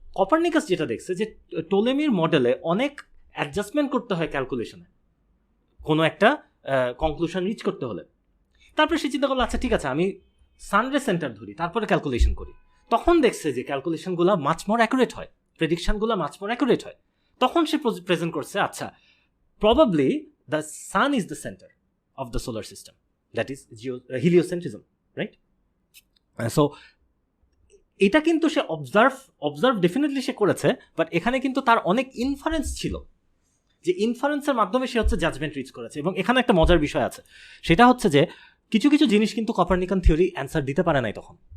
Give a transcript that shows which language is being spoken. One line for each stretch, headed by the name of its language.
Bangla: Copernicus যেটা দেখছে যে টোলেমির মডেলে অনেক অ্যাডজাস্টমেন্ট করতে হয় ক্যালকুলেশনে কোনো একটা কনক্লুশন রিচ করতে হলে। তারপরে সে চিন্তা করলো আচ্ছা ঠিক আছে, আমি সানরে সেন্টার ধরি, তারপরে ক্যালকুলেশন করি। তখন দেখছে যে ক্যালকুলেশনগুলো মাচ মোর অ্যাকুরেট হয়, প্রেডিকশনগুলো মাচ মোর অ্যাকুরেট হয়। তখন সে প্রেজেন্ট করছে আচ্ছা probably
English: the sun is the center of the solar system, that is heliocentrism, right?
Bangla: So এটা কিন্তু সে অবজার্ভ ডেফিনেটলি সে করেছে, বাট এখানে কিন্তু তার অনেক ইনফারেন্স ছিল, যে ইনফারেন্সের মাধ্যমে সে হচ্ছে জাজমেন্ট রিচ করেছে। এবং এখানে একটা মজার বিষয় আছে, সেটা হচ্ছে যে কিছু কিছু জিনিস কিন্তু কপারনিকান থিওরি অ্যান্সার দিতে পারে নাই তখন,